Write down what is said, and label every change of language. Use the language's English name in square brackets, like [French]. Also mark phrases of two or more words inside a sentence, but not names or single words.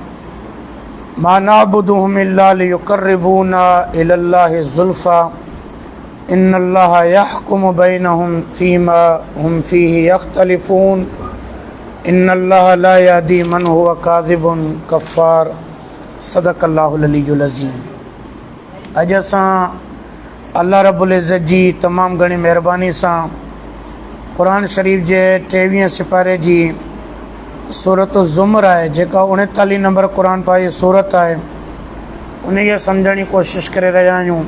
[Arabic] ما نعبدهم إلا ليقربونا إلى الله زلفى إن الله يحكم بينهم فيما هم فيه يختلفون إن الله لا يهدي من هو كاذب كفار صدق الله العلي العظيم. [Sindhi] अॼु असां अल्लाह रब्बुल इज़्ज़त जी तमामु घणी महिरबानी सां क़ुरान शरीफ़ जे 23 सिपारे जी सूरत ज़ुमर आहे, जेका 39 नंबर क़ुरान पाक जी सूरत आहे, उन खे सम्झण जी कोशिशि करे रहिया आहियूं।